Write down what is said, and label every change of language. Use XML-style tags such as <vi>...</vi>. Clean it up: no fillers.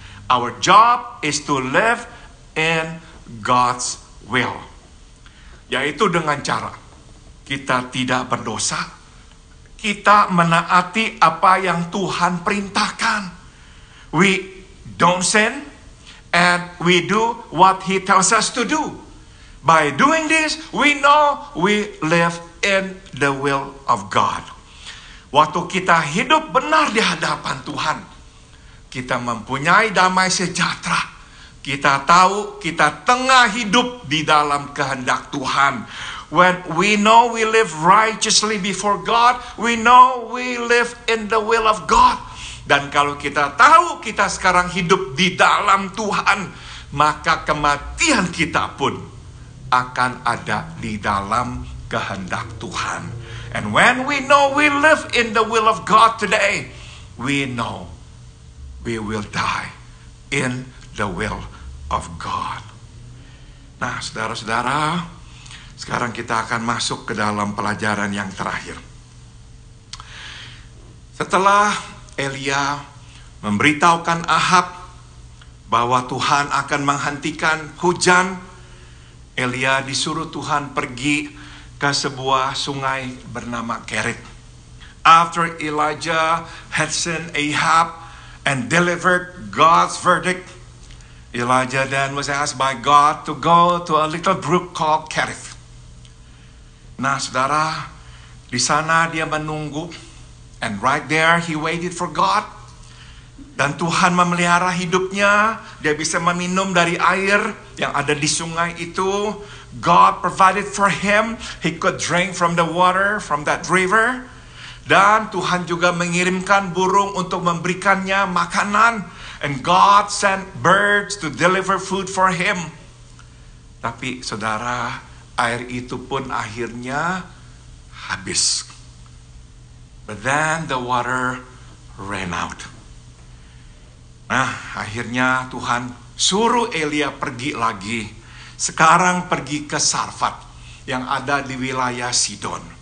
<en>Our job is to live in God's will.</en> <id>Yaitu dengan cara kita tidak berdosa, kita menaati apa yang Tuhan perintahkan.</id> <en>We don't sin, and we do what He tells us to do. By doing this, we know we live in the will of God.</en> <id>Waktu kita hidup benar di hadapan Tuhan, kita mempunyai damai sejahtera. Kita tahu kita tengah hidup di dalam kehendak Tuhan.</id> <en>When we know we live righteously before God, we know we live in the will of God.</en> <id>Dan kalau kita tahu kita sekarang hidup di dalam Tuhan, maka kematian kita pun akan ada di dalam kehendak Tuhan.</id> <en>And when we know we live in the will of God today, we know we will die in the will of God.</en> <id>Nah, saudara-saudara, sekarang kita akan masuk ke dalam pelajaran yang terakhir. Setelah Elia memberitahukan Ahab bahwa Tuhan akan menghentikan hujan, Elia disuruh Tuhan pergi ke sebuah sungai bernama Kerit.</id> <en>After Elijah had sent Ahab and delivered God's verdict, Elijah then was asked by God to go to a little brook called Kerith.</en> <id>Nah, saudara, di sana dia menunggu,</id> <en>and right there he waited for God.</en> <id>Dan Tuhan memelihara hidupnya, dia bisa meminum dari air yang ada di sungai itu.</id> <en>God provided for him, he could drink from the water from that river.</en> <id>Dan Tuhan juga mengirimkan burung untuk memberikannya makanan.</id> <en>And God sent birds to deliver food for him.</en> <id>Tapi saudara, air itu pun akhirnya habis.</id> <en>But then the water ran out.</en> <id>Nah, akhirnya Tuhan suruh Elia pergi lagi. Sekarang pergi ke Sarfat yang ada di wilayah Sidon.</id>